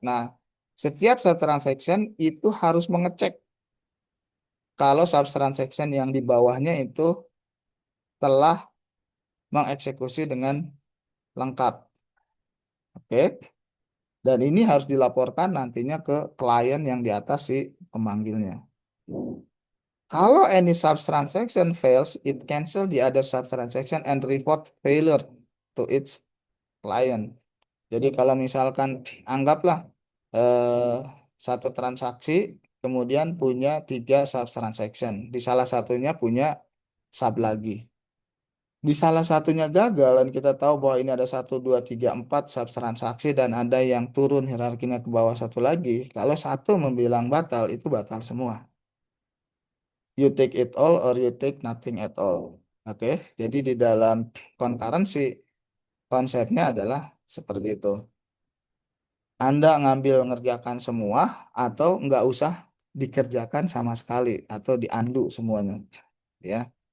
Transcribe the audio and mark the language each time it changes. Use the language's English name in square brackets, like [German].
[Indonesian] Nah, setiap sub transaction itu harus mengecek kalau sub transaction yang di bawahnya itu telah mengeksekusi dengan lengkap. Oke. Dan ini harus dilaporkan nantinya ke klien yang di atas si pemanggilnya. [English] Kalau any sub transaction fails, it cancel the other sub transaction and report failure to its client. [Indonesian] Jadi kalau misalkan anggaplah eh, satu transaksi kemudian punya tiga sub transaction, di salah satunya punya sub lagi. Di salah satunya gagal dan kita tahu bahwa ini ada satu, dua, tiga, empat sub transaksi dan ada yang turun hierarkinya ke bawah satu lagi. Kalau satu membilang batal, itu batal semua. [English] You take it all or you take nothing at all. [Indonesian] Oke, jadi di dalam concurrency konsepnya adalah seperti itu. Anda ngambil ngerjakan semua atau nggak usah dikerjakan sama sekali atau diandu semuanya, ya.